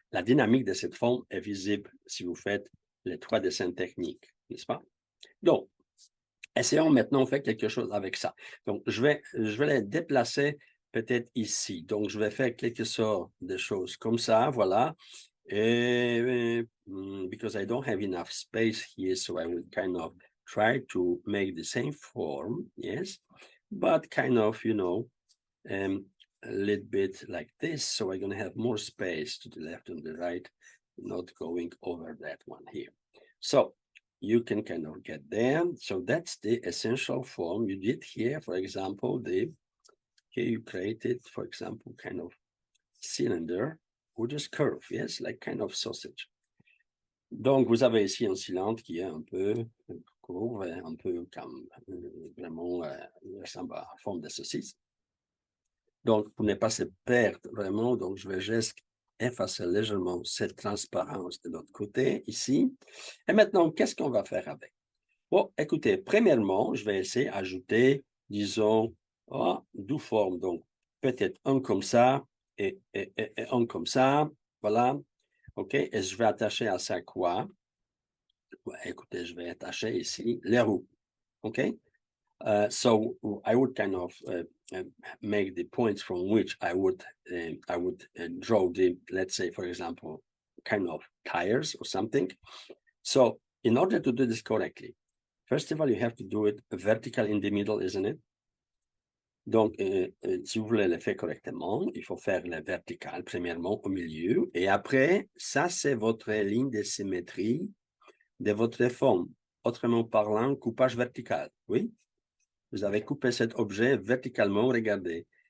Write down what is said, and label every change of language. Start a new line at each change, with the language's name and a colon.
French: La dynamique de cette forme est visible si vous faites les trois dessins techniques, n'est-ce pas? Donc, essayons maintenant de faire quelque chose avec ça. Donc, je vais les déplacer peut-être ici. Donc, je vais faire quelque sorte de choses comme ça, voilà.
English: Because I don't have enough space here, so I will kind of try to make the same form, yes, but kind of, you know, a little bit like this. So I'm going to have more space to the left and the right, not going over that one here. So you can kind of get there. So that's the essential form you did here. For example, here you created, for example, kind of cylinder ou just curve, yes, like kind of sausage.
French: Donc, vous avez ici un cylindre qui est un peu court, un peu comme vraiment ressemble à la forme de saucisse. Donc, pour ne pas se perdre vraiment, donc je vais juste effacer légèrement cette transparence de l'autre côté, ici. Et maintenant, qu'est-ce qu'on va faire avec? Bon, écoutez, premièrement, je vais essayer d'ajouter, disons, deux formes. Donc, peut-être un comme ça, et un comme ça, voilà, ok, et je vais attacher à ça quoi? Écoutez, je vais attacher ici les roues, ok?
English: So I would kind of make the points from which I would draw the, let's say, for example, kind of tires or something. So in order to do this correctly, first of all, you have to do it vertical in the middle, isn't it?
French: Donc, si vous voulez le faire correctement, il faut faire le vertical, premièrement, au milieu. Et après, ça, c'est votre ligne de symétrie de votre forme. Autrement parlant, coupage vertical, oui? Vous avez coupé cet objet verticalement, regardez.